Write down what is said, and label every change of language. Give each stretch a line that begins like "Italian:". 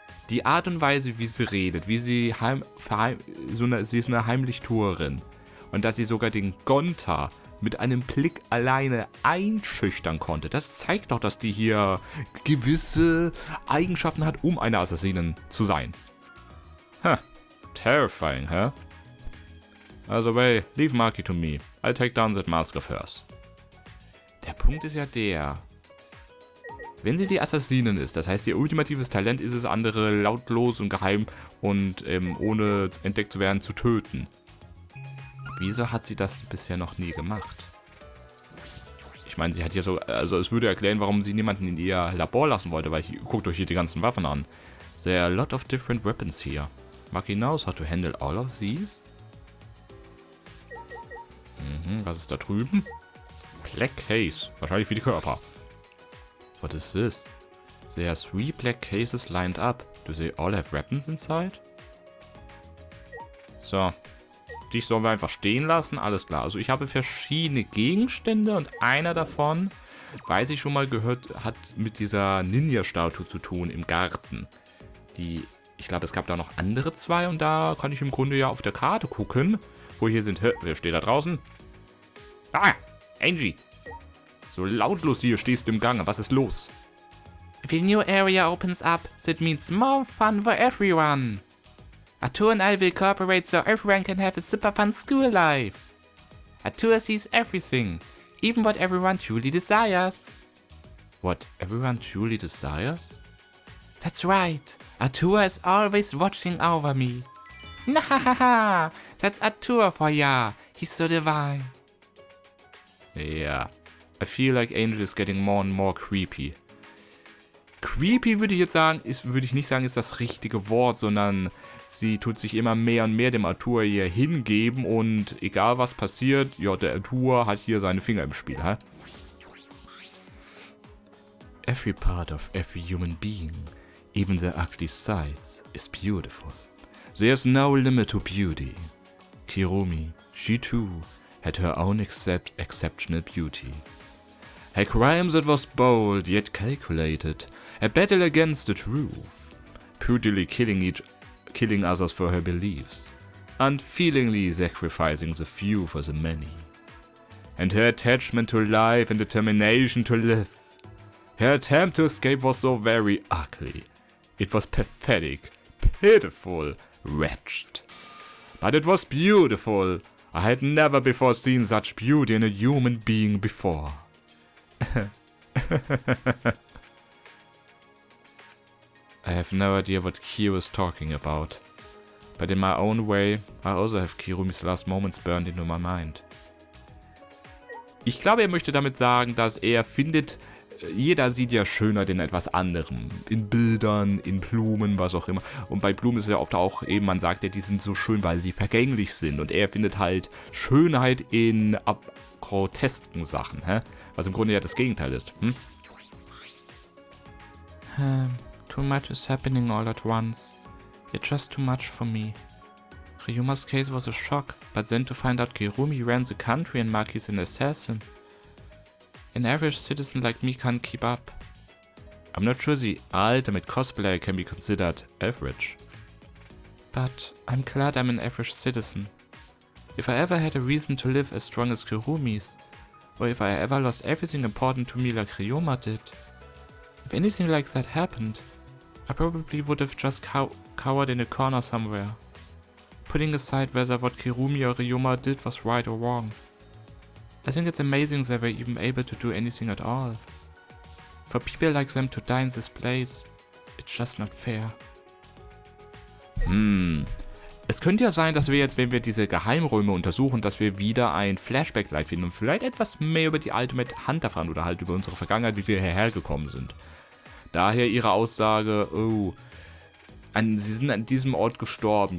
German: Die Art und Weise, wie sie redet, wie sie sie ist eine Heimlichtuerin. Und dass sie sogar den Gonta mit einem Blick alleine einschüchtern konnte, das zeigt doch, dass die hier gewisse Eigenschaften hat, um eine Assassinin zu sein.
English: Terrifying, hä? Also, well, leave Maki to me. I'll take down that mask of hers.
German: Der Punkt ist ja der... Wenn sie die Assassinin ist, das heißt, ihr ultimatives Talent ist es, andere lautlos und geheim und ohne entdeckt zu werden, zu töten. Wieso hat sie das bisher noch nie gemacht? Ich meine, sie hat hier so, also es würde erklären, warum sie niemanden in ihr Labor lassen wollte, weil guckt euch hier die ganzen Waffen an.
English: There are a lot of different weapons here. Maki knows how to handle all of these.
German: Was ist da drüben? Black Case, wahrscheinlich für die Körper.
English: What is this? There are 3 black cases lined up. Do they all have weapons inside?
German: So. Dich sollen wir einfach stehen lassen. Alles klar. Also ich habe verschiedene Gegenstände und einer davon, weiß ich schon mal gehört, hat mit dieser Ninja-Statue zu tun im Garten. Ich glaube, es gab da noch andere 2 und da kann ich im Grunde ja auf der Karte gucken, wo hier sind. Wer steht da draußen? Ah! Angie! So lautlos hier stehst du im Gange. Was ist los?
English: If a new area opens up, that means more fun for everyone. Arthur and I will cooperate so everyone can have a super fun school life. Arthur sees everything, even what everyone truly desires. What everyone truly desires? That's right. Arthur is always watching over me. Nahahaha, that's Arthur for ya. He's so divine. Yeah. I feel like Angel is getting more and more creepy.
German: Creepy würde ich jetzt sagen, würde ich nicht sagen, ist das richtige Wort, sondern sie tut sich immer mehr und mehr dem Arthur hier hingeben und egal was passiert, ja, der Arthur hat hier seine Finger im Spiel, hä?
English: Every part of every human being, even their ugly sides, is beautiful. There's no limit to beauty. Kirumi, she too, had her own exceptional beauty. Her crime that was bold yet calculated, a battle against the truth, brutally killing others for her beliefs, unfeelingly sacrificing the few for the many. And her attachment to life and determination to live. Her attempt to escape was so very ugly. It was pathetic, pitiful, wretched. But it was beautiful. I had never before seen such beauty in a human being before. I have no idea what Kyo is talking about. But in my own way, I also have Kirumis last moments burned into my mind.
German: Ich glaube, er möchte damit sagen, dass er findet, jeder sieht ja Schönheit in etwas anderem. In Bildern, in Blumen, was auch immer. Und bei Blumen ist es ja oft auch eben, man sagt ja, die sind so schön, weil sie vergänglich sind. Und er findet halt Schönheit in grotesken Sachen, was im Grunde ja das Gegenteil ist.
English: Too much is happening all at once. It's just too much for me. Ryuma's case was a shock, but then to find out Kirumi ran the country and Maki's an assassin. An average citizen like me can't keep up. I'm not sure the ultimate cosplayer can be considered average. But I'm glad I'm an average citizen. If I ever had a reason to live as strong as Kirumi's, or if I ever lost everything important to me like Ryoma did, if anything like that happened, I probably would have just cowered in a corner somewhere, putting aside whether what Kirumi or Ryoma did was right or wrong. I think it's amazing they were even able to do anything at all. For people like them to die in this place, it's just not fair.
German: Es könnte ja sein, dass wir jetzt, wenn wir diese Geheimräume untersuchen, dass wir wieder ein Flashback-Light finden und vielleicht etwas mehr über die Ultimate Hunter erfahren oder halt über unsere Vergangenheit, wie wir hierher gekommen sind. Daher ihre Aussage, sie sind an diesem Ort gestorben.